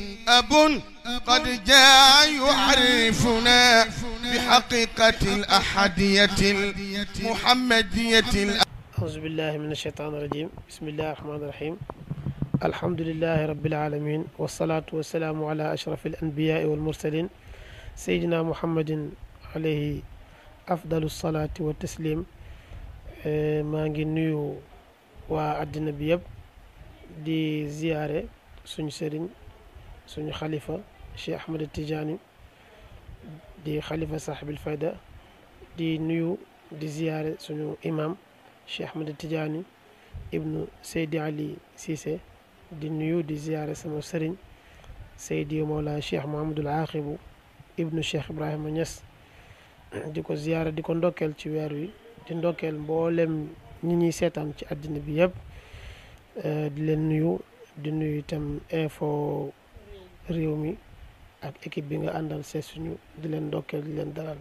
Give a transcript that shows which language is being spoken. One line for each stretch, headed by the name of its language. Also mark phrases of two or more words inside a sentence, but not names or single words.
Arabic: أب قد جاء يعرفنا بحقيقة الأحدية المحمدية. أعوذ بالله من الشيطان الرجيم. بسم الله الرحمن الرحيم. الحمد لله رب العالمين، والصلاة والسلام على أشرف الأنبياء والمرسلين سيدنا محمد عليه أفضل الصلاة والتسليم.
Wolof: maa ngi nuyu waa àddina bi yëpp di ziyaare suñu sëriñ suñu xalifa Cheikh Ahmed Tidiane di xalifa saaxibil fayda, di nuyu di ziyaare suñu imam Cheikh Ahmed Tidiane ibnu Seydi Ali Cissé, di nuyu di ziyaare sama sëriñ Seydi Mawla Cheikh Mouhamadul Aaxibu ibnu Cheikh Ibrahima Niass, di ko ziyaare di ko ndokkeel ci weer wi, di ndokkeel mboolem ñi ñuy seetaan ci àddina bi yëpp, di leen nuyu di nuyu itam info réew mi ak équipe bi nga àndal seet suñu, di leen ndokkeel di leen dalal.